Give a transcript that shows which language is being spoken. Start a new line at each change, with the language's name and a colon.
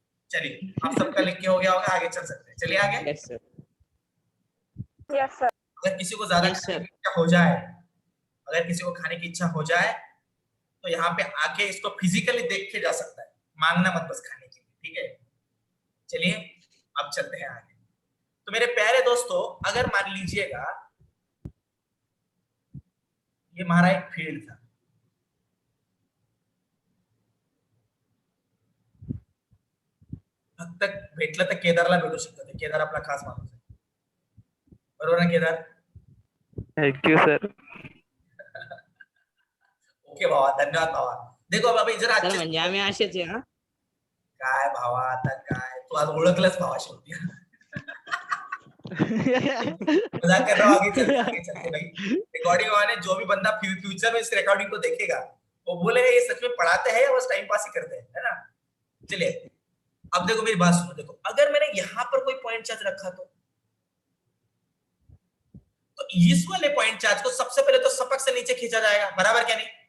Hindi: चलिए, आप सबका लिख के हो गया होगा, आगे चल सकते हैं। चलिए आगे।
English: Yes sir. Yes sir.
Hindi: अगर किसी को ज्यादा
English: Yes, sir.
Hindi: खाने की इच्छा हो जाए, अगर किसी को खाने की इच्छा हो जाए तो यहाँ पे आके इसको फिजिकली देख के जा सकता है, मांगना मत बस खाने के लिए, ठीक है? चलिए अब चलते हैं आगे। तो मेरे प्यारे दोस्तों, अगर मान लीजिएगा ये हमारा एक फील्ड था,
Marathi: फक्त भेटलं तर केदारला भेटू शकतं, ते केदार आपला खास माणूस आहे, बरोबर ना केदार?
English: Thank you sir.
Marathi: ओके भावा, धन्यवाद भावा.
Hindi: देखो बाबा जरा
Marathi: सर म्हणजे आम्ही असेच आहे. हा काय भावा, आता काय तू आज ओळखलंच भावा शेवटी.
Hindi: मजाक कर रहा हूं, आगे चलते भाई. रिकॉर्डिंग वाले जो भी बंदा फ्यूचर में इस रिकॉर्डिंग को देखेगा वो बोलेगा ये सच में पढ़ाते हैं या बस टाइम पास ही करते हैं, है ना? चलिए अब देखो मेरी बात सुनो. देखो अगर मैंने यहाँ पर कोई पॉइंट चार्ज रखा तो इस वाले पॉइंट चार्ज को सबसे पहले तो सपक से नीचे खींचा जाएगा, बराबर क्या नहीं?